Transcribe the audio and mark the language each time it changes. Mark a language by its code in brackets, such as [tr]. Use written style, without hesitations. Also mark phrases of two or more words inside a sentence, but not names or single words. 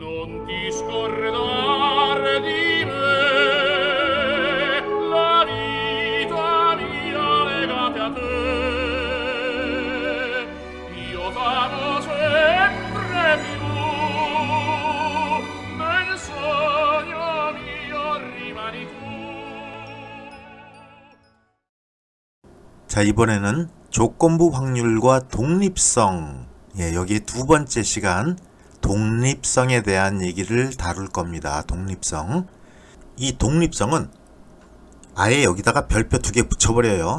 [it] non ti scordar di me, la vita mia legate a te. Io t'amo sempre più, nel sogno mio rimani tu. [ko] 자, 이번에는 조건부 확률과 독립성, 여기에 두 번째 시간 독립성에 대한 얘기를 다룰 겁니다. 독립성. 이 독립성은 아예 여기다가 별표 2개 붙여버려요.